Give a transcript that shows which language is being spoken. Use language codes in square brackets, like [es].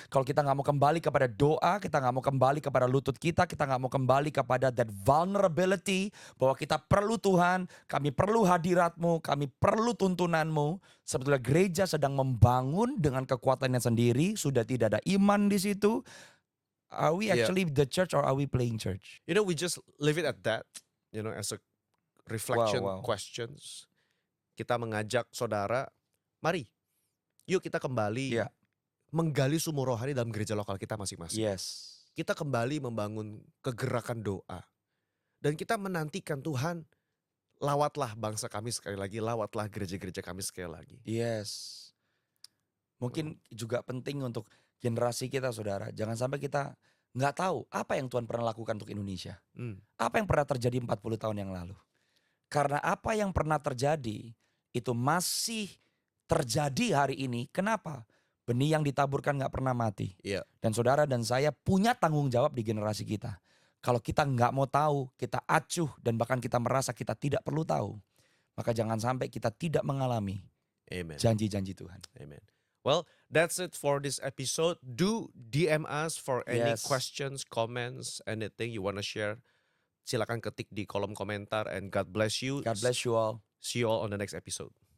[id] Kalau kita gak mau kembali kepada doa, kita gak mau kembali kepada lutut kita gak mau kembali kepada [en] that vulnerability, [id] bahwa kita perlu Tuhan, kami perlu hadiratmu, kami perlu tuntunanmu. Sebetulnya gereja sedang membangun dengan kekuatannya sendiri, sudah tidak ada iman di situ. [en] Are we actually the church or are we playing church? You know, we just leave it at that, you know, as a reflection Wow. questions. [id] Kita mengajak saudara, mari, yuk kita kembali [en] Yeah. [id] menggali sumur rohani dalam gereja lokal kita masing-masing. [en] Yes. [id] kita kembali membangun kegerakan doa. Dan kita menantikan Tuhan, lawatlah bangsa kami sekali lagi, lawatlah gereja-gereja kami sekali lagi. [en] Yes. [id] Mungkin juga penting untuk generasi kita saudara. Jangan sampai kita nggak tahu apa yang Tuhan pernah lakukan untuk Indonesia. Apa yang pernah terjadi 40 tahun yang lalu. Karena apa yang pernah terjadi itu masih terjadi hari ini. Kenapa? Benih yang ditaburkan nggak pernah mati. Iya. Dan saudara dan saya punya tanggung jawab di generasi kita. Kalau kita nggak mau tahu, kita acuh dan bahkan kita merasa kita tidak perlu tahu. Maka jangan sampai kita tidak mengalami Amen. janji-janji Tuhan. Amen. [en] Well, that's it for this episode. Do DM us for any Yes. questions, comments, anything you want to share. [id] Silakan ketik di kolom komentar [en] and God bless you. God bless you all. See you all on the next episode.